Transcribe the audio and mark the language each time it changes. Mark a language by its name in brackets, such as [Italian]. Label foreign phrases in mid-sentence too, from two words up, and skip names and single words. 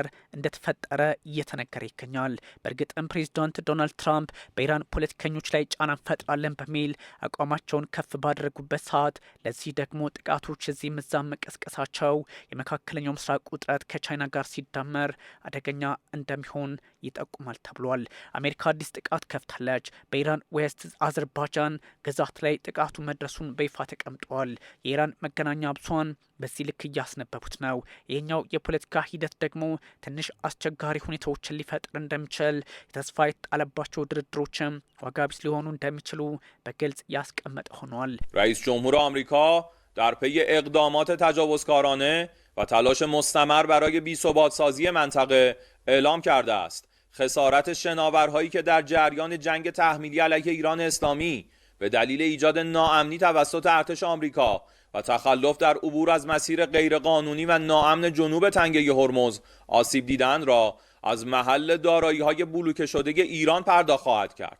[Amharic] እንደተፈጠረ እየተነገረ ይገኛል። በእርግጥም ፕሬዚዳንት ዶናልድ ትራምፕ በኢራን ፖለቲከኞች ላይ ጫና እንፈጥራለን በሚል አቋማቸውን ከፍ ባደረጉበት ሰዓት ለዚህ ደግሞ ጥቃቶች እዚህ ምዛም መቀስቀሳቸው የመካከለኛው ምስራቅ ውጥረት ከቻይና ጋር ሲዳመር አደገኛ እንደሚሆን ይጠቁማል ተብሏል። አሜሪካ አዲስ ጥቃት ከፍታለች። በኢራን ዌስት አዘርባይጃን ግዛት ላይ ጥቃቱ መድረሱን በይፋ ተቀምጧል። የኢራን መገናኛ ብዙሃን በዚህ ልክ እያስነበቡት ነው። ይህኛው የፖለቲካ ሂደት ደግሞ ትንሽ አስቸጋሪ ሁኔታዎችን ሊፈጥር እንደሚችል ተስፋ የተጣለባቸው ድርድሮችም ዋጋ ቢስ ሊሆኑ እንደሚችሉ በግልጽ ያስቀመጠ ሆኗል። [Persian] رئیس جمهور آمریکا در پی اقدامات تجاوزکارانه و تلاش مستمر برای بی‌ثبات‌سازی منطقه اعلام کرده است خسارت شناورهایی که در جریان جنگ تحمیلی علیه ایران اسلامی به دلیل ایجاد ناامنی توسط ارتش آمریکا و تخلف در عبور از مسیر غیرقانونی و ناامن جنوب تنگه هرمز آسیب دیدند را از محل دارایی‌های بلوکه شده ایران پرداخت خواهد کرد.